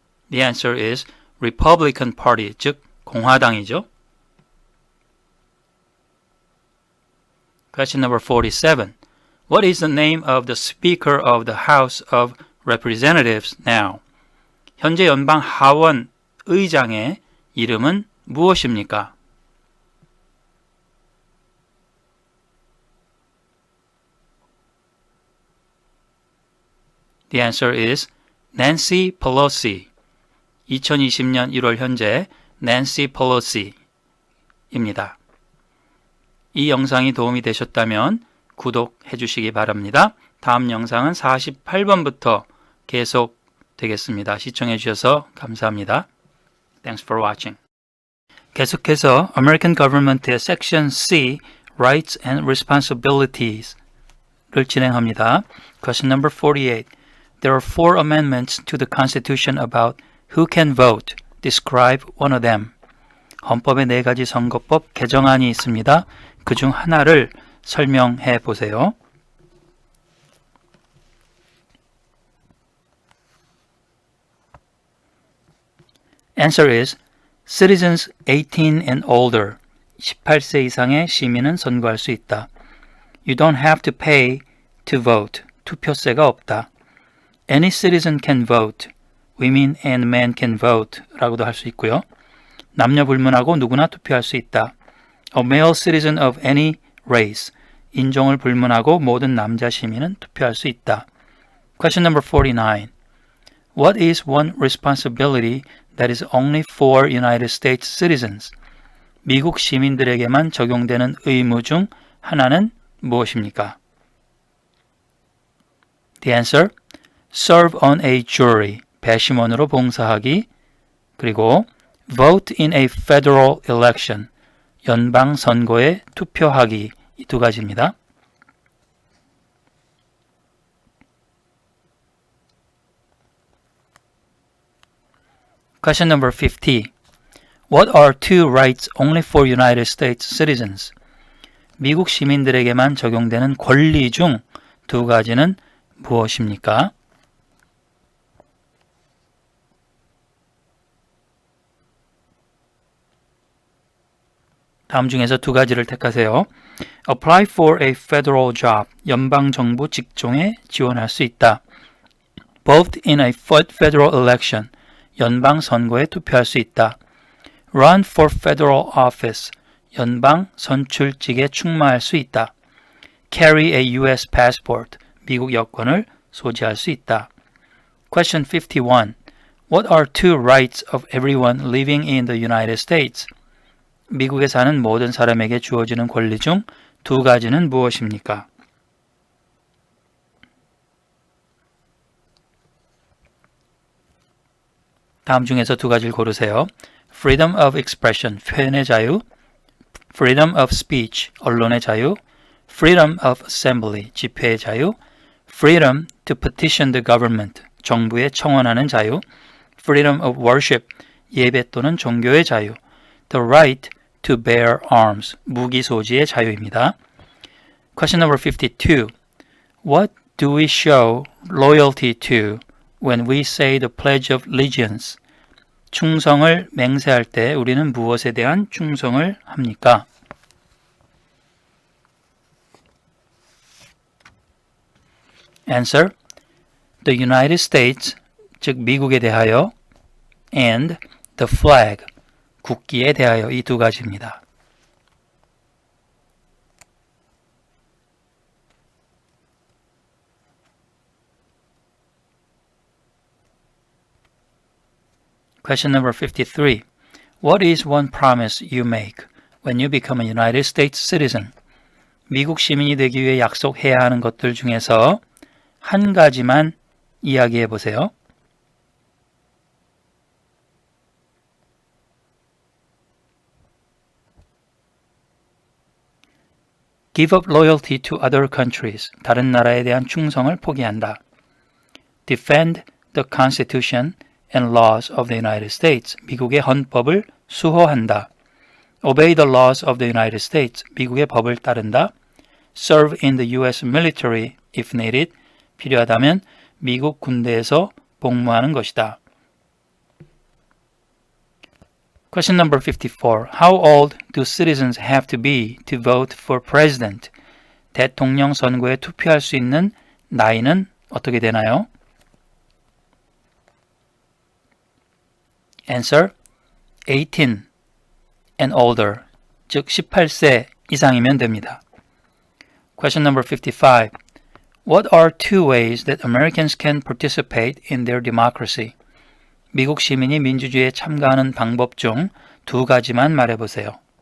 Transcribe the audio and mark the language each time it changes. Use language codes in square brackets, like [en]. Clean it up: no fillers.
[en] The answer is Republican Party, [ko] 즉 공화당이죠. [en] Question number 47. What is the name of the Speaker of the House of Representatives now? [ko] 현재 연방 하원 의장의 이름은 무엇입니까? [en] The answer is Nancy Pelosi. [ko] 2020년 1월 현재 [en] Nancy Pelosi입니다. [ko] 이 영상이 도움이 되셨다면 구독해 주시기 바랍니다. 다음 영상은 48번부터 계속 되겠습니다. 시청해 주셔서 감사합니다. [en] Thanks for watching. [ko] 계속해서 American Government의 Section C, Rights and Responsibilities를 진행합니다. [en] Question number 48. There are 4 amendments to the Constitution about who can vote. Describe one of them. [ko] 헌법의 4가지 선거법 개정안이 있습니다. 그중 하나를 설명해 보세요. [en] Answer is Citizens 18 and older. [ko] 18세 이상의 시민은 선거할 수 있다. [en] You don't have to pay to vote. [ko] 투표세가 없다. [en] Any citizen can vote. Women and men can vote. [ko] 라고도 할 수 있고요. 남녀 불문하고 누구나 투표할 수 있다. [en] A male citizen of any race. [ko] 인종을 불문하고 모든 남자 시민은 투표할 수 있다. [en] Question number 49. What is one responsibility that is only for United States citizens? [ko] 미국 시민들에게만 적용되는 의무 중 하나는 무엇입니까? [en] The answer, serve on a jury, [ko] 배심원으로 봉사하기, 그리고 [en] vote in a federal election, [ko] 연방 선거에 투표하기, 이 두 가지입니다. [en] Question number 50. What are two rights only for United States citizens? [ko] 미국 시민들에게만 적용되는 권리 중 두 가지는 무엇입니까? 다음 중에서 두 가지를 택하세요. [en] Apply for a federal job. [ko] 연방정부 직종에 지원할 수 있다. [en] Vote in a federal election. [ko] 연방 선거에 투표할 수 있다. [en] Run for federal office. [ko] 연방 선출직에 출마할 수 있다. [en] Carry a U.S. passport. [ko] 미국 여권을 소지할 수 있다. [en] Question 51. What are two rights of everyone living in the United States? [ko] 미국에 사는 모든 사람에게 주어지는 권리 중 두 가지는 무엇입니까? 다음 중에서 두 가지를 고르세요. [en] Freedom of expression, [ko] 표현의 자유. [en] Freedom of speech, [ko] 언론의 자유. [en] Freedom of assembly, [ko] 집회의 자유. [en] Freedom to petition the government, [ko] 정부에 청원하는 자유. [en] Freedom of worship, [ko] 예배 또는 종교의 자유. [en] The right to bear arms, [ko] 무기 소지의 자유입니다. [en] Question number 52. What do we show loyalty to when we say the Pledge of Allegiance? [ko] 충성을 맹세할 때 우리는 무엇에 대한 충성을 합니까? [en] Answer. The United States, [ko] 즉 미국에 대하여, [en] and the flag, [ko] 국기에 대하여 이 두 가지입니다. [en] Question number 53. What is one promise you make when you become a United States citizen? [ko] 미국 시민이 되기 위해 약속해야 하는 것들 중에서 한 가지만 이야기해 보세요. [en] Give up loyalty to other countries. [ko] 다른 나라에 대한 충성을 포기한다. [en] Defend the Constitution and laws of the United States. [ko] 미국의 헌법을 수호한다. [en] Obey the laws of the United States. [ko] 미국의 법을 따른다. [en] Serve in the U.S. military if needed. [ko] 필요하다면 미국 군대에서 복무하는 것이다. [en] Question number 54. How old do citizens have to be to vote for president? [ko] 대통령 선거에 투표할 수 있는 나이는 어떻게 되나요? [en] Answer. 18 and older, [ko] 즉 18세 이상이면 됩니다. [en] Question number 55. What are two ways that Americans can participate in their democracy? [ko] 미국 시민이 민주주의에 참가하는 방법 중 두 가지만 말해보세요.